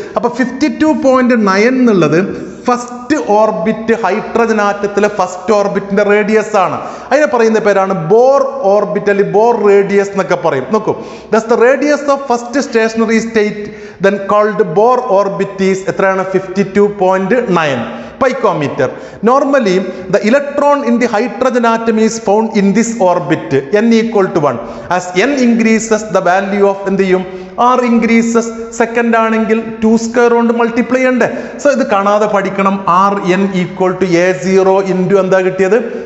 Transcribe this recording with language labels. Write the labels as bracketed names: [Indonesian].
[Malayalam] അപ്പൊ 52.9 എന്നുള്ളത് first orbit, hydrogen ആറ്റത്തിലെ first ഓർബിറ്റിന്റെ radius ആണ്. അതിനെ പറയുന്ന പേരാണ് ബോർ ഓർബിറ്റ് അല്ലെങ്കിൽ ബോർ റേഡിയസ് എന്നൊക്കെ പറയും. [English] നോക്കൂ, that's the radius of first stationary state then called Bohr orbit is എത്രയാണ്? 52.9 picometer. Normally, the electron in the hydrogen atom is found in this orbit, n equal to 1. As n increases, the value of R increases. [Malayalam] Second ആണെങ്കിൽ 2 square കൊണ്ട് multiply ഉണ്ട്. So ഇത് കാണാതെ പഠിക്കണം. [English] R n equal to A0 into എന്താ കിട്ടിയത്?